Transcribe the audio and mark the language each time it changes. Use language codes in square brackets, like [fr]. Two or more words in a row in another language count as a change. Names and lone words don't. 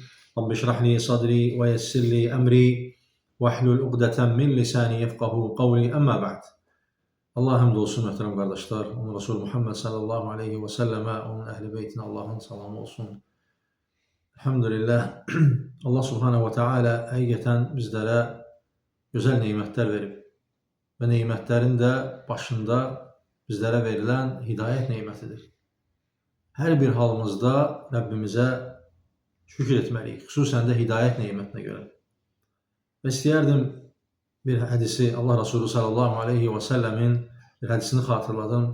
[ar] رب اشرح لي صدري ويسر لي أمري واحلل عقدة من لساني يفقهوا قولي أما بعد. [tr] Allah hamd olsun muhterem kardeşler. Onun Resulü Muhammed [ar] صلى الله عليه وسلم, [tr] onun ehli beytine Allah'ın selamı olsun. [az] Elhamdülillah. Allah [ar] سبحانه وتعالى [az] həqiqətən bizlərə gözəl neymətlər verib və neymətlərin də başında bizlərə verilən hidayət neymətidir. Hər bir halımızda Rəbbimizə şükür etməliyik, xüsusən də hidayət neymətinə görə. Və istəyərdim bir hədisi, Allah Resulü [ar] صلى الله عليه وسلم [az] bir hədisini xatırladım.